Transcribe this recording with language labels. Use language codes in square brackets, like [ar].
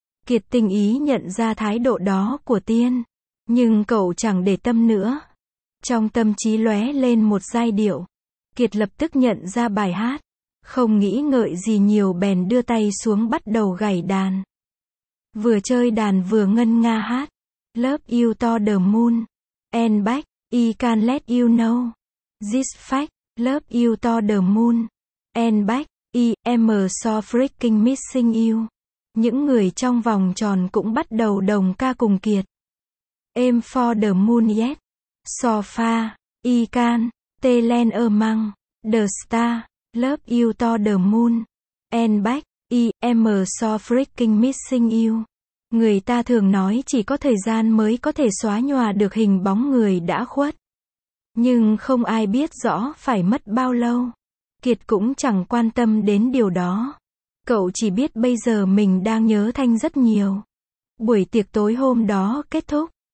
[vi] Kiệt tình ý nhận ra thái độ đó của Tiên, nhưng cậu chẳng để tâm nữa. Trong tâm trí lóe lên một giai điệu, Kiệt lập tức nhận ra bài hát. Không nghĩ ngợi gì nhiều bèn đưa tay xuống bắt đầu gảy đàn. Vừa chơi đàn vừa ngân nga hát. [en] Love you to the moon. And back, I can't let you know. This fact, love you to the moon. And back, I am so freaking missing you. [vi] Những người trong vòng tròn cũng bắt đầu đồng ca cùng Kiệt. [en] Aim for the moon yet. So far, I can't tell among the star. Love you to the moon. And back, I am so freaking missing you. [vi] Người ta thường nói chỉ có thời gian mới có thể xóa nhòa được hình bóng người đã khuất. Nhưng không ai biết rõ phải mất bao lâu. Kiệt cũng chẳng quan tâm đến điều đó. Cậu chỉ biết bây giờ mình đang nhớ Thanh rất nhiều. Buổi tiệc tối hôm đó kết thúc.